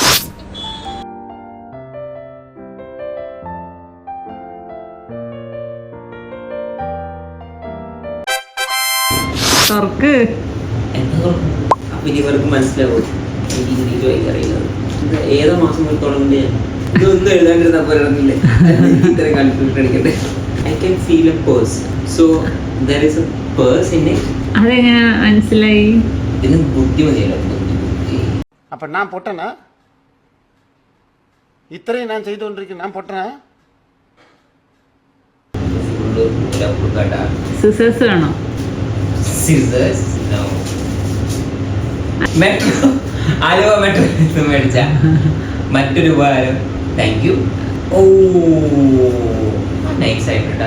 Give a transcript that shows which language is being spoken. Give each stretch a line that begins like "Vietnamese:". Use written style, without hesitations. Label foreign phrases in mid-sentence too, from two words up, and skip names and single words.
Malayalam: അപ്പൊ ഇവർക്ക് മനസ്സിലാവും ഏതോ മാസം തുടങ്ങുന്നത് ഇതൊന്നും എഴുതാണ്ടിരുന്ന പോലെയാണെന്നില്ലേ ഇത്രയും കൺഫ്യൂഷൻ അടിക്കട്ടെ.
English: I can feel a purse, so there is a purse in it.
Malayalam: അതെങ്ങനെ മനസ്സിലായി? ഇതിന് ബുദ്ധിമതിയല്ലോ.
Tamil: அப்போ நான் பொட்டனா? இத்தனையும் நான் செய்து கொண்டிருக்கேன், நான் பொட்டனா?
Malayalam: സിസേഴ്സ് വേണോ? സിസേഴ്സ് നോ. മെട്രോ ആലുവ മെട്രോ മേടിച്ച മറ്റൊരു ഉപകാരം.
English: thank you.
Malayalam: ഓ നൈസ് ആയിട്ടാ.